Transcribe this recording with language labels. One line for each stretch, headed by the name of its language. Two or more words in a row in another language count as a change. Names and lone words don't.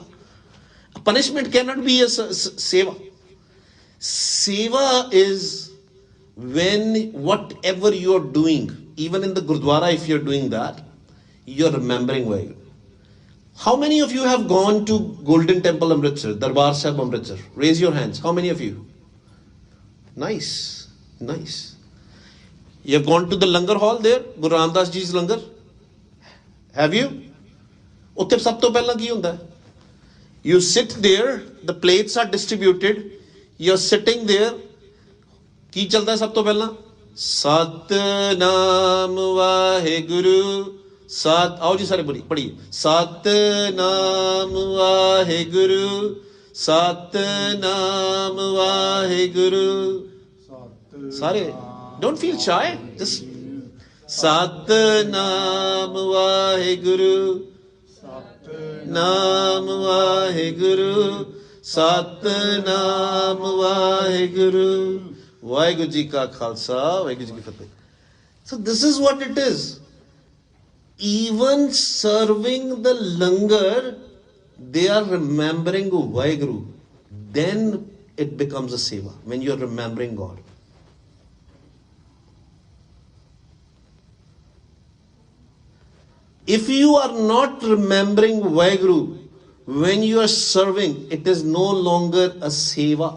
English: A punishment cannot be a seva. Seva is when whatever you are doing, even in the Gurdwara, if you're doing that, you're remembering Vaheguru. How many of you have gone to Golden Temple Amritsar, Darbar Sahib Amritsar? Raise your hands. How many of you? Nice, nice. You have gone to the Langar Hall there, Guru Ramdas Ji's Langar? Have you?
Punjabi: ਉੱਤੇ ਸਭ ਤੋ ਪਹਿਲਾ ਕੀ ਹੁੰਦਾ ਹੈ?
English: You sit there, the plates are distributed, you're sitting there.
Punjabi: ਕੀ ਚੱਲਦਾ ਹੈ ਸਭ ਤੋ ਪਹਿਲਾ ਸਤਿਨਾਮ ਵਾਹਿਗੁਰੂ. ਆਓ ਜੀ ਸਾਰੇ ਪੜ੍ਹੀਏ. ਸਤਿਨਾਮ ਵਾਹਿਗੁਰੂ, ਸਤਿਨਾਮ ਵਾਹਿਗੁਰੂ. सारे,
English: don't feel shy, just
Punjabi: ਸਤਿਨਾਮ ਵਾਹਿਗੁਰੂ, ਨਾਮ ਵਾਹਿਗੁਰੂ, ਸਤਿਨਾਮ ਵਾਹਿਗੁਰੂ. ਵਾਹਿਗੁਰੂ ਜੀ ਕਾ ਖ਼ਾਲਸਾ, ਵਾਹਿਗੁਰੂ ਜੀ ਕੀ ਫ਼ਤਿਹ.
English: So this is what it is. Even serving the langar, they are remembering Vaheguru. Then it becomes a seva, when you are remembering God. If you are not remembering Vaheguru when you are serving, it is no longer a seva.